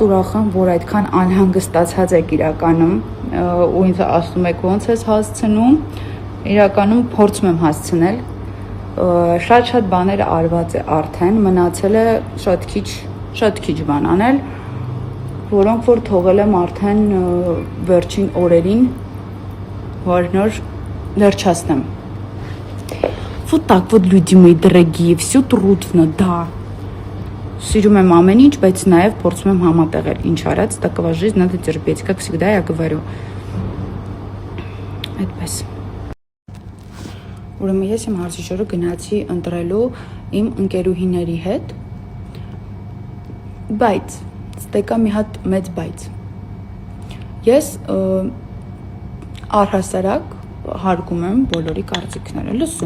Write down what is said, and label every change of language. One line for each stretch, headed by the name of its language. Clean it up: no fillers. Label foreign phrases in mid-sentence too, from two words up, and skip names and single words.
Armenian: ուրախ եմ, որ այդքան անհանգստացած եք իրականում ու ինձ ասում եք ոնց ես հասցնում, իրականում փորձում եմ հասցնել, շատ բաներ արված է արդեն, մնացել է շատ քիչ բան անել, որոնք որ թողել եմ արդեն վերջին օրերին, որ նոր վերջացնեմ։
Russian: Вот так вот, люди мои дорогие, все трудно, да.
Armenian: Սիրում եմ ամեն ինչ, բայց նաև փորձում եմ համատեղել ինչ արած,
Russian: такова жизнь надо терпеть, как всегда я говорю.
Armenian: Այդպես։ Ուրեմն ես իմ հարցի շորը գնացի ընտրելու իմ ընկերուհիների հետ, բայց ստեկա մի հատ մեծ բայց։ Ես առհասարակ հարգում եմ բոլորի կարծիքները, լսում